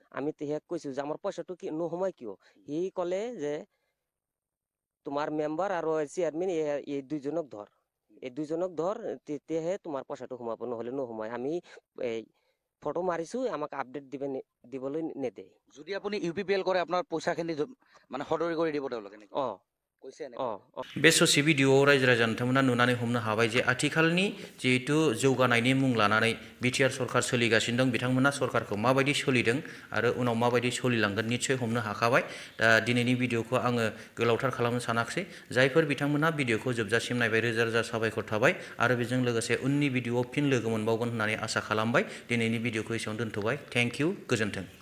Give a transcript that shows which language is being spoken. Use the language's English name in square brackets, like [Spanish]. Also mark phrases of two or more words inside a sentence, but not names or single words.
[Assamese] আমি তেহে কৈছো যে আমাৰ পইচাটো কি নহমাই কিয় হি কলে যে তোমাৰ মেম্বাৰ আৰু চেয়াৰমেন এই দুইজনক ধৰ তেতিয়াহে তোমাৰ পইচাটো সোমাব নহলে নহমাই আমি ফটো মাৰিছো আমাক আপডেট দিবলৈ নেদে যদি আপুনি ইউপিপিএল কৰে আপোনাৰ পইচাখিনি মানে সদৰি কৰি দিব তেওঁলোকে নেকি [Bodo] बे ससे भिडिअ'आव रायजो राजा नोंथांमोना नुनानै हमनो हाबाय जे आथिखालनि जिहेतु जौगानायनि मुं लानानै बिटिआर सरकार सोलिगासिनो दं बिथांमोना सरकारखौ माबायदि सोलिदों आरो उनाव माबायदि सोलिलांगोन निश्चय हमनो हाखाबाय दा दिनैनि भिडिअ'खौ आङो गोलावथार खालामनो सानाखिसै जायफोर बिथांमोना भिडिअ'खौ जोबजासिम नायबाय रोजा रोजा साबायखर थाबाय आरो बेजों लोगोसे उननि भिडिअ'आव फिन लोगो मोनबावगोन होननानै आसा खालामबाय दिनैनि भिडिअ'खौ एसेयावनो दोनथ'बाय [English] thank you [Bodo] गोजोन्थों